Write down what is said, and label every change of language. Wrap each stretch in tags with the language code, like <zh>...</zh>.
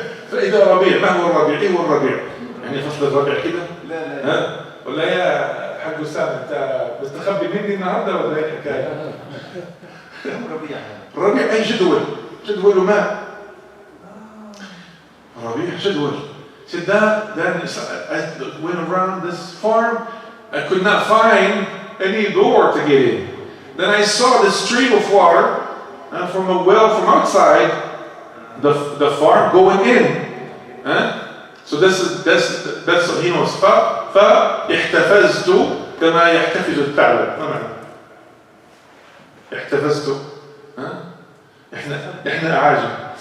<ar>فإذا ربيع ما هو الربيع؟ إيه هو الربيع؟ يعني فصل الربيع كده؟ لا. ولا يا حاج وسام أنت مستخبي مني النهارده ولا إيه الحكاية؟ الربيع أي جدول ماء. ربيع جدول.</ar> <en>So then I went around this farm. I could not find any door to get in. Then I saw this stream of water from a well from outside the farm going in. So that's he knows.</en> <ar>فاحتفزت كما يحتفز الثعلب. ما معنى؟ احتفزت. احنا أعاجم.</ar>